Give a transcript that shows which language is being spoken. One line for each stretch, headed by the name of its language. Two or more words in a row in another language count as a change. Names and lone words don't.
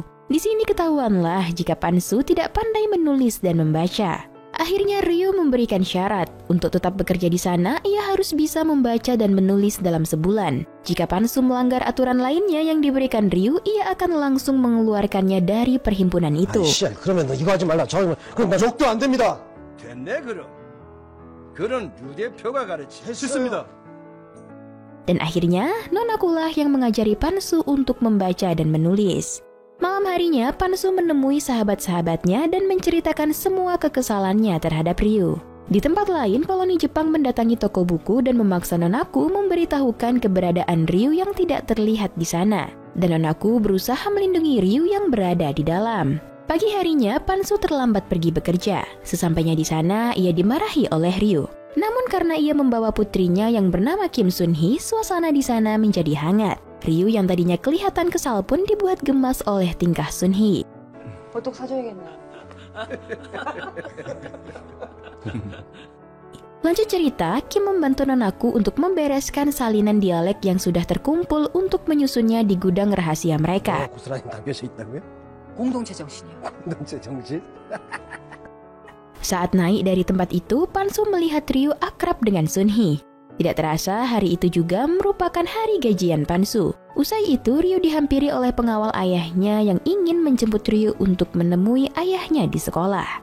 Indonesian: Di sini ketahuanlah jika Pansu tidak pandai menulis dan membaca. Akhirnya Ryu memberikan syarat, untuk tetap bekerja di sana, ia harus bisa membaca dan menulis dalam sebulan. Jika Pansu melanggar aturan lainnya yang diberikan Ryu, ia akan langsung mengeluarkannya dari perhimpunan itu.
Korean: 그러면 너 이거 하지 말라. 그럼 나 욕도 안 됩니다. 됐네 그럼. 그런 류 대표가 가르치. 할 수 있습니다.
Indonesian: Dan akhirnya, Nonakulah yang mengajari Pansu untuk membaca dan menulis. Malam harinya, Pansu menemui sahabat-sahabatnya dan menceritakan semua kekesalannya terhadap Ryu. Di tempat lain, koloni Jepang mendatangi toko buku dan memaksa Nonaku memberitahukan keberadaan Ryu yang tidak terlihat di sana. Dan Nonaku berusaha melindungi Ryu yang berada di dalam. Pagi harinya, Pansu terlambat pergi bekerja. Sesampainya di sana, ia dimarahi oleh Ryu. Namun karena ia membawa putrinya yang bernama Kim Sun-hee, suasana di sana menjadi hangat. Ryu yang tadinya kelihatan kesal pun dibuat gemas oleh tingkah Sun-hee.
Korean: 보톡 사줘야겠네.
Indonesian: Lanjut cerita, Kim membantu Nonaku untuk membereskan salinan dialek yang sudah terkumpul untuk menyusunnya di gudang rahasia mereka.
Korean: 고스란히 담겨져 있다고요? 공동체 정신이요. 공동체 정신?
Indonesian: Saat naik dari tempat itu, Pansu melihat Ryu akrab dengan Sun-hee. Tidak terasa hari itu juga merupakan hari gajian Pansu. Usai itu, Ryu dihampiri oleh pengawal ayahnya yang ingin menjemput Ryu untuk menemui ayahnya di sekolah.